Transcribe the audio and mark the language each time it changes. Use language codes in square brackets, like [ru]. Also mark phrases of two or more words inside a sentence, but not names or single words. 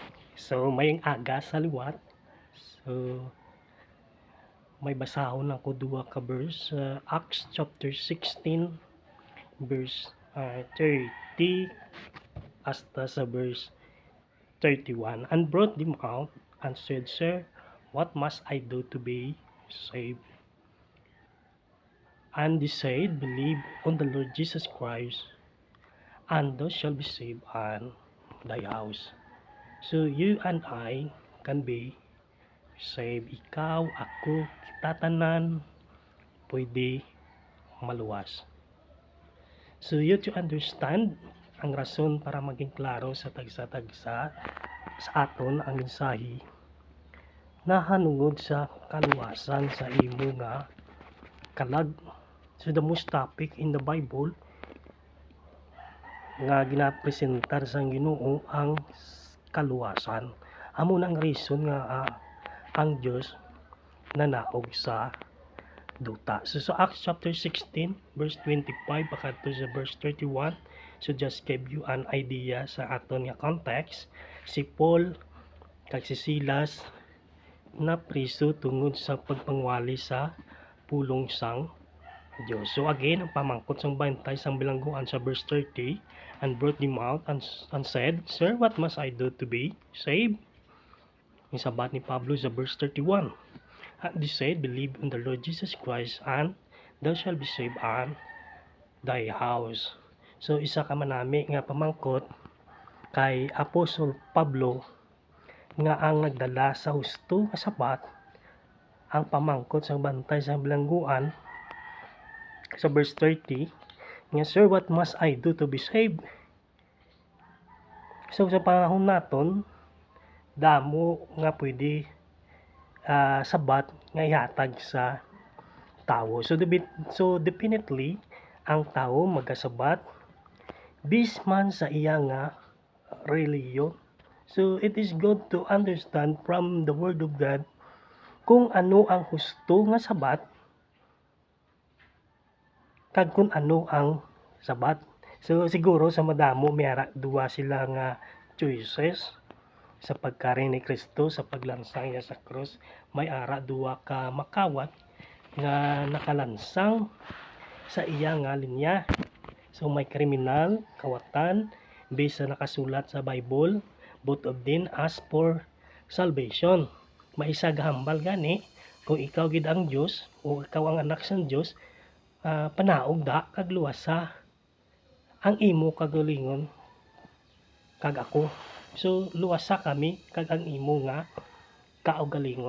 [hil] So, mayang aga sa liwat. So, may basahon ako duha ka verse. [en] Acts chapter 16, verse 30 [hil] hasta sa [en] verse 31. And brought them out and said, Sir, what must I do to be saved? And they said, Believe on the Lord Jesus Christ, and thou shalt be saved and thy house. So you and I can be saved. [hil] Ikaw, ako, kita tanan, pwede maluwas. [en] So you to understand [hil] ang rason para maging klaro sa tagsa-tagsa sa aton ang mensahe nahanungod sa kaluwasan sa imo nga kalag. So [en] the most topic in the Bible [hil] nga ginapresentar sa Ginoo ang kaluwasan. Amo nang reason nga ang Dios nanaog sa duta. [en] So Acts chapter 16 verse 25 pakadto sa verse 31. So just give you an idea [hil] sa aton nga context. Si Paul kag si Silas na priso tungod sa pagpangwali sa pulong sang Diyos. So again, ang pamangkot sang bantay sang bilangguan sa verse 30, [en] and brought them out and said, Sir, what must I do to be saved? [hil] Yung sabat ni Pablo sa verse 31. [en] And they said, Believe in the Lord Jesus Christ, and thou shalt be saved and thy house. [hil] So isa ka manami nga pamangkot kay Apostol Pablo nga ang nagdala sa husto nga sabat ang pamangkot sa bantay sa bilangguan sa verse 30 nga, Sir, [en] what must I do to be saved? [hil] So sa panahon naton damo nga pwede sabat nga ihatag sa tao. So definitely ang tao magasabat bisman sa iya nga reliyon. [en] So it is good to understand from the word of God [hil] kung ano ang husto nga sabat kag kung ano ang sabat. So siguro sa madamo mayara duwa sila nga choices sa pagkari ni Kristo sa paglansang niya sa krus. May ara duwa ka makawat nga nakalansang sa iya nga linya. So may kriminal, kawatan, base sa nakasulat sa Bible, [en] both of them ask for salvation. [hil] Maisa gahambal gani kung ikaw gid ang Dios o ikaw ang anak sang Dios, panaog da kag luwasa ang imo kagalingon kag ako. So luwasa kami kag ang imo nga kaugalingon.